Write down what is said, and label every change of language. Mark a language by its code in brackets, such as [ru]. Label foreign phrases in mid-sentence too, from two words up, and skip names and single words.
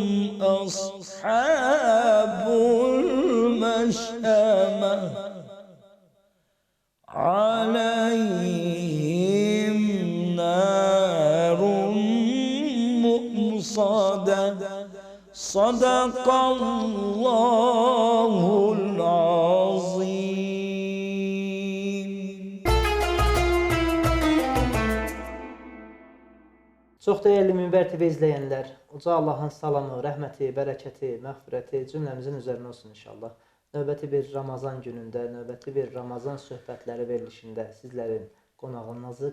[ar] أصحاب المشأمة عليهم نار مؤصدة صدق الله العظيم. [az] Çox dəyərli Minbər TV izləyənlər, uca Allahın salamı, rəhməti, bərəkəti, məğfirəti cümləmizin üzərinə olsun inşallah. Növbəti bir Ramazan günündə, növbəti bir Ramazan söhbətləri verilişində sizlərin qonağınızıq.